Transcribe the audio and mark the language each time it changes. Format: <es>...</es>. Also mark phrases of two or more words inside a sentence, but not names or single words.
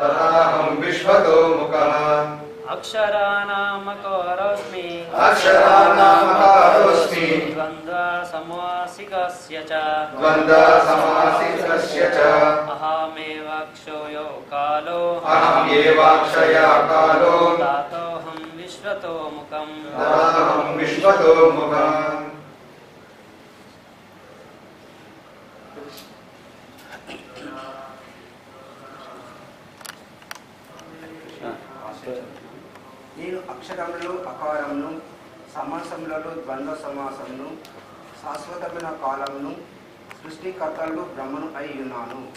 <sa>अक्षराणामकारोऽस्मि द्वन्द्वसमासिकस्य च अहमेवाक्षयो कालो कालो अहमेवाक्षया कालो दातोऽहं विश्वतोमुखं दातोऽहं विश्वतोमुखम्।</sa> <te>నేను అక్షరములు అకారమును సమాసములలో ద్వంద్వ సమాసమును శాశ్వతమైన కాలమును సృష్టికర్తలు బ్రహ్మను అయి ఉన్నాను.</te>